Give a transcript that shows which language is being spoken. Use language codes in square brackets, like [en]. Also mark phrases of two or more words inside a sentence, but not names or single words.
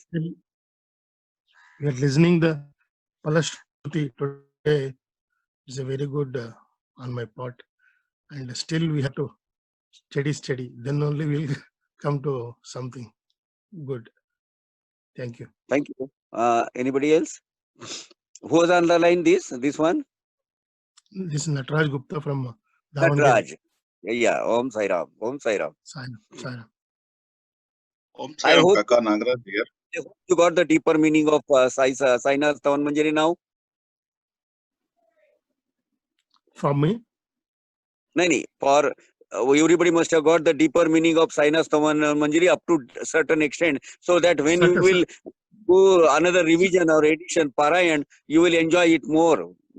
[en] We are listening the Palashruti today is a very good on my part, and still we have to steady. Then only we'll come to something good. Thank you. Thank you. Anybody else? Who was on the line? This one? This is Nataraj Gupta from Davangere. Nataraj. Yeah. Om Sai Ram. Om Sai Ram. Sai. Om I Sai Ram, hope Kaka Nagaraj here. you got the deeper meaning of Saina Stavan Manjari now. From me? No. For everybody must have got the deeper meaning of Saina Stavan Manjari up to a certain extent, so that when you will do another revision or edition, Parayan, you will enjoy it more.